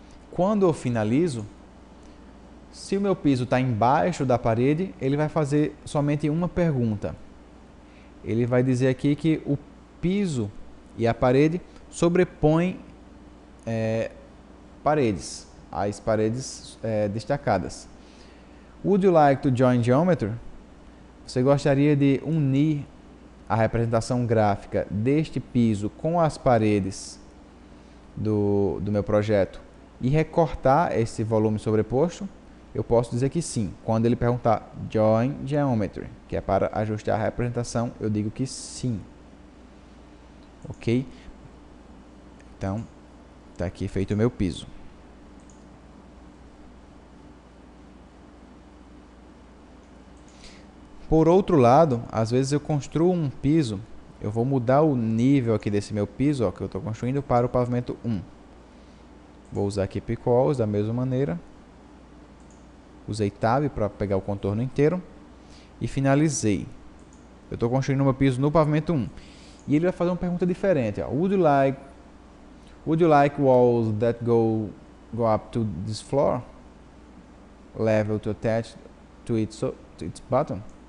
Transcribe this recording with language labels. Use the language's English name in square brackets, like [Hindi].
[Portuguese] Quando eu finalizo, se o meu piso está embaixo da parede, ele vai fazer somente uma pergunta. Ele vai dizer aqui que o piso e a parede sobrepõem paredes, as paredes destacadas. [English] Would you like to join geometry? [Portuguese] Você gostaria de unir a representação gráfica deste piso com as paredes do meu projeto e recortar esse volume sobreposto? Eu posso dizer que sim. Quando ele perguntar Join Geometry, que é para ajustar a representação, eu digo que sim. Ok? Então, está aqui feito o meu piso. Por outro lado, às vezes eu construo um piso, eu vou mudar o nível aqui desse meu piso, ó, que eu estou construindo, para o pavimento 1. Vou usar aqui Pick Walls da mesma maneira. Usei Tab para pegar o contorno inteiro. E finalizei. Eu estou construindo meu piso no pavimento 1. E ele vai fazer uma pergunta diferente. Ó. [English] Would you like walls that go up to this floor? Level to attach to its bottom?